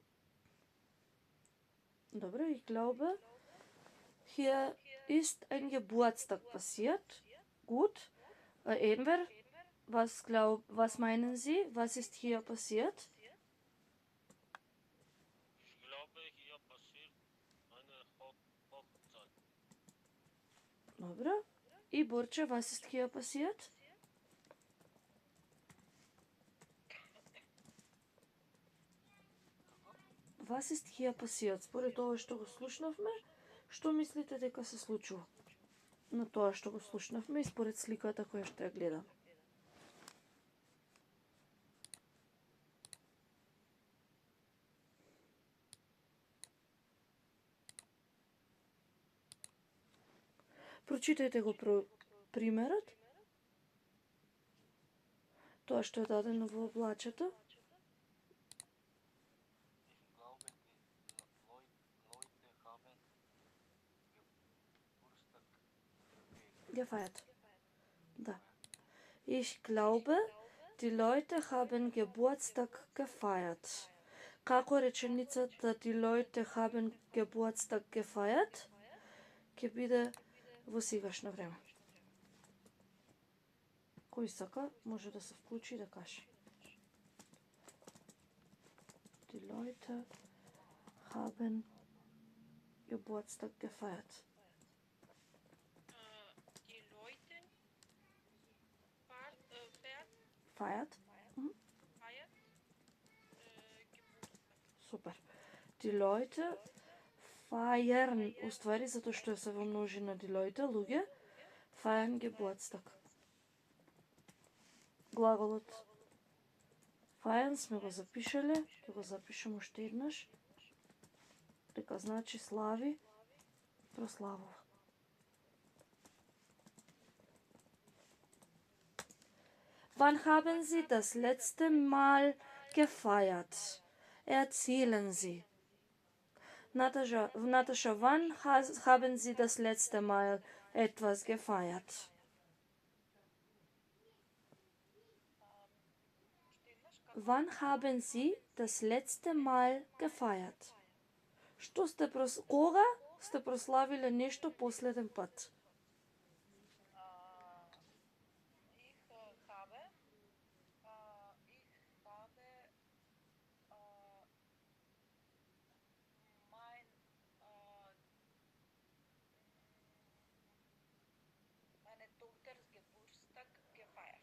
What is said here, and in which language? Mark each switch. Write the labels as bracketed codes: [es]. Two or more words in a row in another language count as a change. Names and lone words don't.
[de] Добре, ich glaube, hier ist ein Geburtstag passiert. Gut. Enver, was meinen Sie? Was ist hier passiert? Ich glaube, hier passiert eine Hochzeit. [mk] Добре. И Борче, [de] was ist hier passiert? Was ist hier passiert? [mk] Според тоа што го слушнавме, што мислите дека се случува? На тоа што го слушнавме и според сликата која што ја гледам. Прочитајте го примерот. Тоа што е дадено во облачето. [de] Gefeiert. Da. Ich glaube, die Leute haben Geburtstag gefeiert. [mk] Како реченицата [de] die Leute haben Geburtstag gefeiert [mk] ќе биде во сегашно време. Кој сака, може да се вклучи и да каже. [de] Die Leute haben Geburtstag gefeiert. Die Leute feiert Feiert? Geburtstag. Супер. Die Leute feiern, [mk] уствари затоа што се во множина [de] die Leute, [mk] луѓе, [de] feiern Geburtstag. [mk] Глаголот feiern сме го запишале, ќе го запишем уште еднаш. Дека значи слави, прославува. [de] Wann haben Sie das letzte Mal gefeiert? Erzählen Sie. Natascha, wann haben Sie das letzte Mal etwas gefeiert? [mk] Ще еднаш [de] Wann haben Sie das letzte Mal gefeiert? [mk] Кога сте прославиле нешто последен пат? [de] Ich habe meine Tochters Geburtstag gefeiert.